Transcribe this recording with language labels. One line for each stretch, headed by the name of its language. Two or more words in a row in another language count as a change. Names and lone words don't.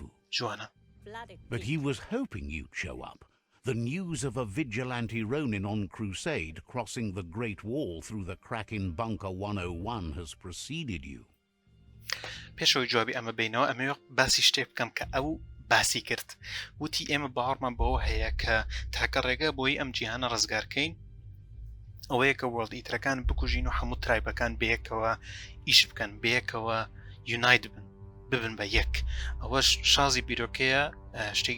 Central Kurdish: جوانە
English: But he was hoping you'd show up. The news of a vigilante Ronin on crusade crossing the Great Wall through the crack in Bunker 101 has preceded you.
Central Kurdish: پێشەوەی جوابی ئەمە بینەوە ئەمەوێ باسی شتێ بکەم کە ئەو باسی کرد وتی ئێمە باوەڕمان بەوە هەیە کە تاکە ڕێگە بۆی ئەم جیهانە ڕزگارکەین ئەوەیە کە وەڵد ئیترەکان بکوژین و هەموو ترایبەکان بەیەکەوە ئیش بکەن بەیەکەوە یونایت ببن بە یەک ئەوەش شازی بیرۆکەیە شتێکی